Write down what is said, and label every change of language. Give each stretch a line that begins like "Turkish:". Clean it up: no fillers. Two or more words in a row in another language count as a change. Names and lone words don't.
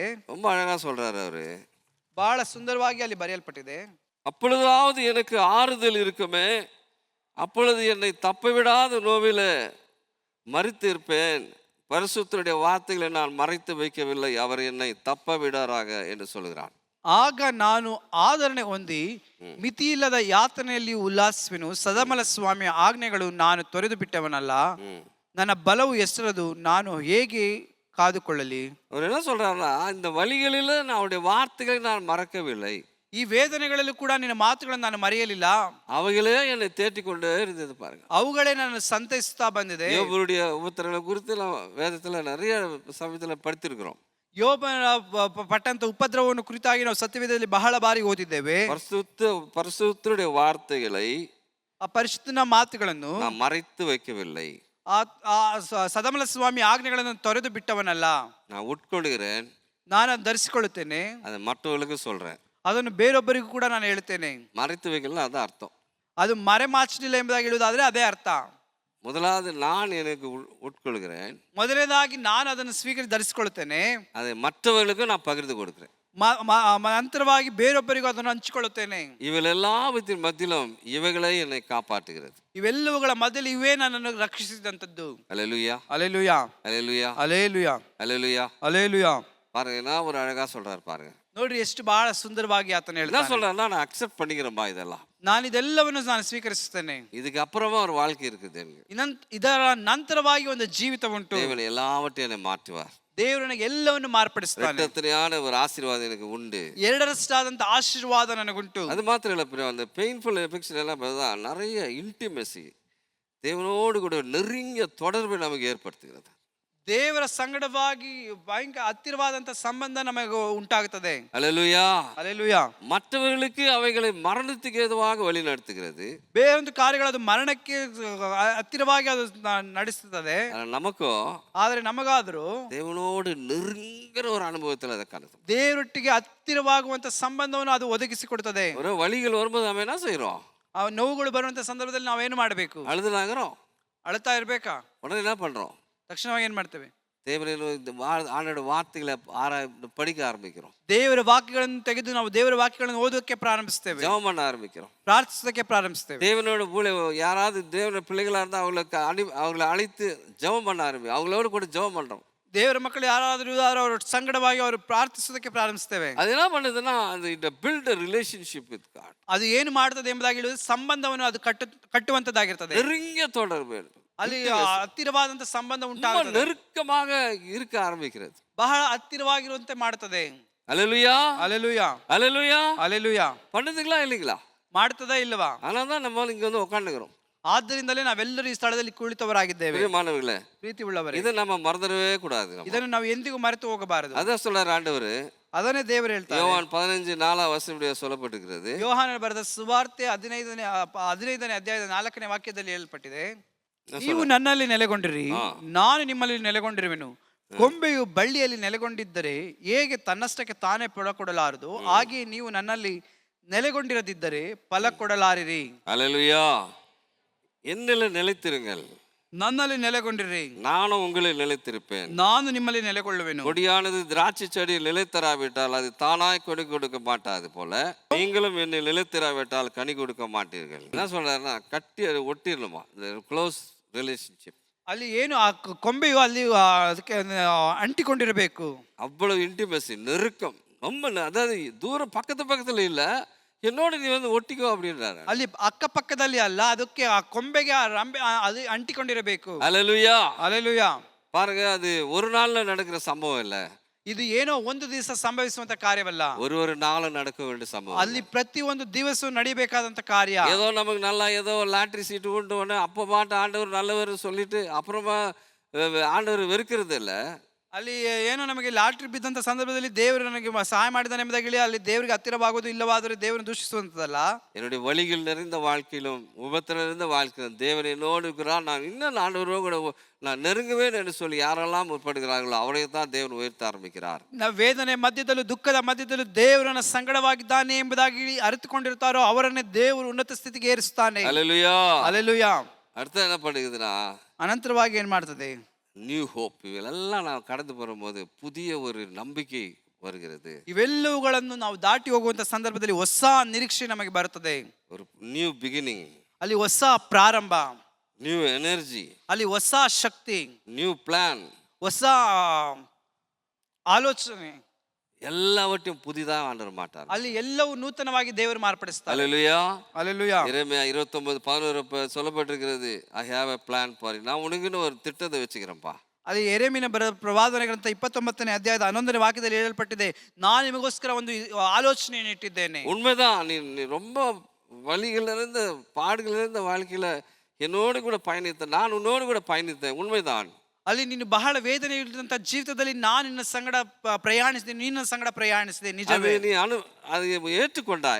Tamil: ரொம்ப அழகா சொல்றாரு அவரு.
Kannada: ಬಹಳ ಸುಂದರವಾಗಿ ಅಲ್ಲಿ ಬರೆಯಲ್ಪಟ್ಟಿದೆ.
Tamil: அப்பொழுதாவது எனக்கு ஆறுதல் இருக்குமே, அப்பொழுது என்னை தப்பவிடாத நோவிலே மரித்து இருப்பேன். பரிசுத்தருடைய வார்த்தைகளை நான் மறைத்து வைக்கவில்லை, அவர் என்னை தப்ப விடாராக என்று சொல்கிறான்.
Kannada: ಆಗ ನಾನು ಆದರಣೆ ಹೊಂದಿ ಮಿತಿಯಿಲ್ಲದ ಯಾತನೆಯಲ್ಲಿ ಉಲ್ಲಾಸಿಸುವೆನು. ಸದಮಲ ಸ್ವಾಮಿಯ ಆಜ್ಞೆಗಳು ನಾನು ತೊರೆದು ಬಿಟ್ಟವನಲ್ಲ. ನನ್ನ ಬಲವು ಎಷ್ಟರದು, ನಾನು ಹೇಗೆ ಕಾದುಕೊಳ್ಳಲಿ?
Tamil: அவர் என்ன சொல்றாருன்னா இந்த வழிகளில் நான் அவருடைய வார்த்தைகளை நான் மறக்கவில்லை.
Kannada: ಈ ವೇದನೆಗಳಲ್ಲೂ ಕೂಡ ನಿನ್ನ ಮಾತುಗಳನ್ನು ನಾನು ಮರೆಯಲಿಲ್ಲ.
Tamil: அவைகளே என்னை தேட்டிக்கொண்டே இருந்தது பாருங்க.
Kannada: ಅವುಗಳೇ ನನ್ನ ಸಂತೈಸುತ್ತಾ ಬಂದಿದೆ.
Tamil: யோபுடைய உபத்திரங்களை குறித்து வேதத்துல நிறைய சமயத்துல படித்திருக்கிறோம்.
Kannada: ಯೋಬನ ಪಟ್ಟಂತ ಉಪದ್ರವವನ್ನು ಕುರಿತಾಗಿ ನಾವು ಸತ್ಯವೇದದಲ್ಲಿ ಬಹಳ ಬಾರಿ ಓದಿದ್ದೇವೆ.
Tamil: பரிசுத்தருடைய வார்த்தைகளை
Kannada: ಆ ಪರಿಶುದ್ಧನ ಮಾತುಗಳನ್ನು
Tamil: நான் மறைத்து வைக்கவில்லை.
Kannada: ಸದಮಲ ಸ್ವಾಮಿ ಆಜ್ಞೆಗಳನ್ನು ತೊರೆದು ಬಿಟ್ಟವನಲ್ಲ.
Tamil: நான் உட்கொள்கிறேன்,
Kannada: ನಾನು ಧರಿಸಿಕೊಳ್ಳುತ್ತೇನೆ,
Tamil: அதை மற்றவர்களுக்கு சொல்றேன்.
Kannada: ಅದನ್ನು ಬೇರೊಬ್ಬರಿಗೂ ಕೂಡ ನಾನು ಹೇಳ್ತೇನೆ.
Tamil: மறைத்து வைக்கலாம் அதான் அர்த்தம்.
Kannada: ಅದು ಮರೆಮಾಚಲಿಲ್ಲ ಎಂಬುದಾಗಿ ಹೇಳುವುದಾದ್ರೆ ಅದೇ ಅರ್ಥ. முதலாவது நான் எனக்கு உட்கொள்கிறேன், ಮೊದಲನೇದಾಗಿ ನಾನು ಅದನ್ನು ಧರಿಸಿಕೊಳ್ಳುತ್ತೇನೆ, அதை மற்றவர்களுக்கும் நான் பகிர்ந்து கொடுக்கிறேன். ನಂತರವಾಗಿ ಬೇರೊಬ್ಬರಿಗೂ ಅದನ್ನು ಹಂಚಿಕೊಳ್ಳುತ್ತೇನೆ. ಇವೆಲ್ಲವತ್ತಿನ ಮಧ್ಯಲಂ ಇವೆಗಳೇ
Tamil: என்னை காப்பாற்றுகிறது.
Kannada: ಇವೆಲ್ಲವುಗಳ ಮಧ್ಯದಲ್ಲಿ ಇವೇ ನನ್ನನ್ನು ರಕ್ಷಿಸಿದಂತದ್ದು.
Tamil: அல்லேலூயா. அல்லேலூயா. அல்லேலூயா. அல்லேலೂಯಾ. அல்லேலூயா. அல்லேலூயா. பாருங்க என்ன ஒரு அழகா சொல்றாரு பாருங்க.
Kannada: ನೋಡ್ರಿ ಎಷ್ಟು ಬಹಳ ಸುಂದರವಾಗಿ ಆತನ
Tamil: என்ன
Kannada: ಹೇಳ್ತಾನೆ.
Tamil: சொல்றாருன்னா நான் அக்செப்ட் பண்ணிக்கிறேன்பா இதெல்லாம்.
Kannada: ನಾನು ಇದೆಲ್ಲವನ್ನು ನಾನು ಸ್ವೀಕರಿಸುತ್ತೇನೆ.
Tamil: இதுக்கு அப்புறமா ஒரு வாழ்க்கை இருக்குது எனக்கு.
Kannada: ಇದರ ನಂತರವಾಗಿ ಒಂದು ಜೀವಿತ ಉಂಟು.
Tamil: தேவன் எல்லாவற்றையும் என்னை மாற்றுவார்.
Kannada: ದೇವರು ನನಗೆ ಎಲ್ಲವನ್ನು ಮಾರ್ಪಡಿಸ್ತಾನೆ.
Tamil: இரட்டத்தனையான ஒரு ஆசீர்வாதம் எனக்கு உண்டு.
Kannada: ಎರಡರಷ್ಟಾದಂತ ಆಶೀರ್ವಾದ ನನಗುಂಟು.
Tamil: அது மாத்திரம் இல்லை பிரியா, அந்த
English: painful affection
Tamil: எல்லாம் தான் நிறைய இன்டிமெசி, தேவனோடு கூட நெருங்கிய தொடர்பை நமக்கு ஏற்படுத்துகிறது.
Kannada: ದೇವರ ಸಂಗಡವಾಗಿ ಭಯಂಕರ ಹತ್ತಿರವಾದಂತ ಸಂಬಂಧ ನಮಗೆ ಉಂಟಾಗುತ್ತದೆ.
Tamil: அல்லேலூயா.
Kannada: ಅಲ್ಲೆಲೂಯಾ.
Tamil: மற்றவர்களுக்கு அவைகளை மரணத்துக்கு ஏதுவாக வழி நடத்துகிறது.
Kannada: ಬೇರೊಂದು ಕಾರ್ಯಗಳು ಅದು ಮರಣಕ್ಕೆ ಹತ್ತಿರವಾಗಿ ಅದು ನಡೆಸುತ್ತದೆ.
Tamil: நமக்கோ
Kannada: ಆದರೆ ನಮಗಾದರೂ
Tamil: தேவனோடு நெருங்கிற ஒரு அனுபவத்தில் அதை காணுது.
Kannada: ದೇವರೊಟ್ಟಿಗೆ ಹತ್ತಿರವಾಗುವಂತ ಸಂಬಂಧವನ್ನು ಅದು ಒದಗಿಸಿಕೊಡುತ್ತದೆ.
Tamil: ஒரு வழிகள் வரும்போது நம்ம என்ன செய்யறோம்?
Kannada: ಆ ನೋವುಗಳು ಬರುವಂತ ಸಂದರ್ಭದಲ್ಲಿ ನಾವೇನು ಮಾಡಬೇಕು?
Tamil: அழுதுனாகிறோம்.
Kannada: ಅಳ್ತಾ ಇರ್ಬೇಕಾ?
Tamil: உடனே என்ன பண்றோம்?
Kannada: ತಕ್ಷಣವಾಗಿ ಏನ್ ಮಾಡ್ತೇವೆ?
Tamil: தேவனின் இந்த ஆண்டோட வார்த்தைகளை படிக்க ஆரம்பிக்கிறோம்.
Kannada: ದೇವರ ವಾಕ್ಯಗಳನ್ನು ತೆಗೆದು ನಾವು ದೇವರ ವಾಕ್ಯಗಳನ್ನು ಓದೋಕೆ ಪ್ರಾರಂಭಿಸ್ತೇವೆ.
Tamil: ஜெபம் பண்ண ஆரம்பிக்கிறோம்.
Kannada: ಪ್ರಾರ್ಥಿಸೋಕೆ ಪ್ರಾರಂಭಿಸ್ತೇವೆ.
Tamil: தேவனோட யாராவது தேவன பிள்ளைகளா இருந்தா அவங்களை அழைத்து ஜெபம் பண்ண ஆரம்பி அவங்களோட கூட ஜெபம் பண்றோம்.
Kannada: ದೇವರ ಮಕ್ಕಳು ಯಾರಾದರೂ ಇದ್ದಾರೋ ಅವರ ಸಂಗಡವಾಗಿ ಅವರು ಪ್ರಾರ್ಥಿಸೋದಕ್ಕೆ ಪ್ರಾರಂಭಿಸ್ತೇವೆ.
Tamil: அது என்ன பண்ணுதுன்னா அது
English: it build a relationship with God.
Kannada: ಅದು ಏನು ಮಾಡುತ್ತದೆ ಎಂಬುದಾಗಿ ಹೇಳುವುದು ಸಂಬಂಧವನ್ನು ಅದು ಕಟ್ಟುವಂತದ್ದಾಗಿರ್ತದೆ.
Tamil: நெருங்கிய தொடர்பு.
Kannada: ಅಲ್ಲಿ ಹತ್ತಿರವಾದಂತ ಸಂಬಂಧ
Tamil: ரொம்ப
Kannada: ಉಂಟಾಗುತ್ತದೆ.
Tamil: நெருக்கமாக இருக்க ஆரம்பிக்கிறது.
Kannada: ಬಹಳ ಹತ್ತಿರವಾಗಿರುವಂತೆ ಮಾಡುತ್ತದೆ.
Tamil: அல்லேலூயா.
Kannada: ಅಲ್ಲೆಲೂಯಾ.
Tamil: அல்லேலூயா.
Kannada: ಅಲ್ಲೆಲೂಯಾ.
Tamil: பண்ணுதுங்களா இல்லைங்களா?
Kannada: ಮಾಡ್ತದಾ ಇಲ್ಲವಾ?
Tamil: அதனால தான் நம்ம இங்க வந்து உட்காந்துக்கிறோம்.
Kannada: ಆದ್ದರಿಂದಲೇ ನಾವೆಲ್ಲರೂ ಈ ಸ್ಥಳದಲ್ಲಿ ಕುಳಿತವರಾಗಿದ್ದೇವೆ.
Tamil: மாணவர்களே,
Kannada: ಪ್ರೀತಿ ಉಳ್ಳವರೇ,
Tamil: இதை நம்ம மறந்துடவே கூடாது.
Kannada: ಇದನ್ನು ನಾವು ಎಂದಿಗೂ ಮರೆತು ಹೋಗಬಾರದು.
Tamil: அதான் சொல்றாரு ஆண்டவர்.
Kannada: ಅದನ್ನೇ ದೇವರು ಹೇಳ್ತಾರೆ.
Tamil: யோவான் 15:4 சொல்லப்பட்டிருக்கிறது.
Kannada: ಯೋಹಾನ ಬರೆದ ಸುವಾರ್ತೆ 15ನೇ ಅಧ್ಯಾಯದ 4ನೇ ವಾಕ್ಯದಲ್ಲಿ ಹೇಳಲ್ಪಟ್ಟಿದೆ, ನೀವು ನನ್ನಲ್ಲಿ ನೆಲೆಗೊಂಡಿರಿ, ನಾನು ನಿಮ್ಮಲ್ಲಿ ನೆಲೆಗೊಂಡಿರುವೆನು. ಕೊಂಬೆಯು ಬಳ್ಳಿಯಲ್ಲಿ ನೆಲೆಗೊಂಡಿದ್ದರೆ ಹೇಗೆ ತನ್ನಷ್ಟಕ್ಕೆ ತಾನೇ ಫಲ ಕೊಡಲಾರದು, ಹಾಗೆ ನೀವು ನನ್ನಲ್ಲಿ ನೆಲೆಗೊಂಡಿರದಿದ್ದರೆ ಫಲ ಕೊಡಲಾರಿರಿ.
Tamil: அல்லேலூயா. என்னில் நிலைத்திருங்கள்,
Kannada: ನನ್ನಲ್ಲಿ ನೆಲೆಗೊಂಡಿರಿ,
Tamil: நானும் உங்களில் நிலைத்திருப்பேன்.
Kannada: ನಾನು ನಿಮ್ಮಲ್ಲಿ ನೆಲೆಗೊಳ್ಳುವೆನು.
Tamil: கொடியானது திராட்சை செடியில் நிலைத்தராவிட்டால் அது தானாய் கொடி கொடுக்க மாட்டாது போல நீங்களும் என்னில் நிலைத்தராவிட்டால் கனி கொடுக்க மாட்டீர்கள். என்ன சொல்றாருன்னா கட்டி அது ஒட்டிடணுமா,
English: close relationship.
Kannada: ಅಲ್ಲಿ ಏನು ಆ ಕೊಂಬೆಯು ಅಲ್ಲಿ ಅದಕ್ಕೆ ಅಂಟಿಕೊಂಡಿರಬೇಕು.
Tamil: அவ்வளவு இன்டிமெசி, நெருக்கம், ரொம்ப அதாவது தூரம் பக்கத்துல இல்ல, என்னோட நீ வந்து ஒட்டிக்கோ அப்படின்றாரு.
Kannada: ಅಲ್ಲಿ ಅಕ್ಕಪಕ್ಕದಲ್ಲಿ ಅಲ್ಲ, ಅದಕ್ಕೆ ಆ ಕೊಂಬೆಗೆ ಆ ರಂಬೆ ಅದು ಅಂಟಿಕೊಂಡಿರಬೇಕು.
Tamil: அல்லேலூயா.
Kannada: ಅಲ್ಲೆಲೂಯಾ.
Tamil: பாருங்க, அது ஒரு நாள்ல நடக்கிற சம்பவம் இல்ல,
Kannada: ಇದು ಏನೋ ಒಂದು ದಿವಸ ಸಂಭವಿಸುವಂತ ಕಾರ್ಯವಲ್ಲ,
Tamil: ஒரு நாள் நடக்க வேண்டிய சம்பவம்.
Kannada: ಅಲ್ಲಿ ಪ್ರತಿ ಒಂದು ದಿವಸ ನಡಿಬೇಕಾದಂತ ಕಾರ್ಯ.
Tamil: ஏதோ நமக்கு நல்லா ஏதோ லாட்டரி சீட்டு கொண்டு உடனே அப்போ பாட்டு ஆண்டவர் நல்லவர் சொல்லிட்டு அப்புறமா ஆண்டவர் வெறுக்கிறது இல்ல.
Kannada: ಅಲ್ಲಿ ಏನೋ ನಮಗೆ ಲಾಟ್ರಿ ಬಿದ್ದಂತ ಸಂದರ್ಭದಲ್ಲಿ ದೇವರು ನನಗೆ ಸಹಾಯ ಮಾಡಿದಾನೆ ಎಂಬುದಾಗಿ ಹೇಳಿ ಅಲ್ಲಿ ದೇವರಿಗೆ ಹತ್ತಿರವಾಗುವುದು ಇಲ್ಲವಾದರೆ ದೇವರನ್ನು ದೂಷಿಸುವಂತದಲ್ಲ.
Tamil: என்னுடைய வழிகள் நிறைந்த வாழ்க்கையிலும் உபத்திரம் நிறைந்த வாழ்க்கையிலும் தேவன் என்னோடு இருக்கிறார், நான் இன்னும் ஆண்டவரோடு கூட நான் நெருங்குவேன் என்று சொல்லி யாரெல்லாம் முற்படுகிறார்களோ அவரை தான் தேவன் உயர்த்த ஆரம்பிக்கிறார்.
Kannada: ನಾವು ವೇದನೆ ಮಧ್ಯದಲ್ಲೂ ದುಃಖದ ಮಧ್ಯದಲ್ಲೂ ದೇವರನ್ನ ಸಂಗಡವಾಗಿದ್ದಾನೆ ಎಂಬುದಾಗಿ ಅರಿತುಕೊಂಡಿರ್ತಾರೋ ಅವರನ್ನೇ ದೇವರು ಉನ್ನತ ಸ್ಥಿತಿಗೆ ಏರಿಸುತ್ತಾನೆ.
Tamil: அல்லேலூயா.
Kannada: ಅಲ್ಲೆಲೂಯಾ.
Tamil: அடுத்து என்ன பண்ணுதுன்னா
Kannada: ಅನಂತರವಾಗಿ ಏನ್ ಮಾಡ್ತದೆ?
English: new hope.
Tamil: இவெல்லாம் நான் கடந்து போகும்போது புதிய ஒரு நம்பிக்கை வருகிறது.
Kannada: ಇವೆಲ್ಲವುಗಳನ್ನು ನಾವು ದಾಟಿ ಹೋಗುವಂತ ಸಂದರ್ಭದಲ್ಲಿ ಹೊಸ ನಿರೀಕ್ಷೆ ನಮಗೆ ಬರುತ್ತದೆ.
English: ஒரு new beginning,
Kannada: ಅಲ್ಲಿ ಹೊಸ ಪ್ರಾರಂಭ,
English: new energy,
Kannada: ಅಲ್ಲಿ ಹೊಸ ಶಕ್ತಿ,
English: new plan,
Kannada: ಹೊಸ ಆಲೋಚನೆ,
Tamil: எல்லாவற்றையும் புதிதாக ஆண்டவர் மாட்டார்.
Kannada: ಅಲ್ಲಿ ಎಲ್ಲವೂ ನೂತನವಾಗಿ ದೇವರು ಮಾರ್ಪಡಿಸ್ತಾರೆ.
Tamil: அல்லேலூயா.
Kannada: ಅಲ್ಲೆಲೂಯಾ.
Tamil: எரேமியா 29:11 சொல்லப்பட்டிருக்கிறது,
English: I have a plan for you.
Tamil: நான் உனக்குன்னு ஒரு திட்டத்தை வச்சுக்கிறேன்ப்பா.
Kannada: ಅಲ್ಲಿ ಯೆರೆಮೀಯನ ಪ್ರವಾದನೆ ಗ್ರಂಥ 29ನೇ ಅಧ್ಯಾಯದ 11ನೇ ವಾಕ್ಯದಲ್ಲಿ ಹೇಳಲ್ಪಟ್ಟಿದೆ, ನಾನು ನಿಮಗೋಸ್ಕರ ಒಂದು ಆಲೋಚನೆಯನ್ನು ಇಟ್ಟಿದ್ದೇನೆ.
Tamil: உண்மைதான். நீ ரொம்ப வழிகளிலிருந்து பாடுகளிலிருந்து வாழ்க்கையில என்னோடு கூட பயணித்த, நான் உன்னோடு கூட பயணித்தேன். உண்மைதான்.
Kannada: ಅಲ್ಲಿ ನೀನು ಬಹಳ ವೇದನೆ ಇರುವಂತ ಜೀವಿತದಲ್ಲಿ ನಾನು ನಿನ್ನ ಸಂಗಡ ಪ್ರಯಾಣಿಸಿದೆ, ನಿನ್ನ ಸಂಗಡ ಪ್ರಯಾಣಿಸಿದೆ. ನಿಜವೇ
Tamil: நீ அதை ஏற்றுக்கொண்டாய்,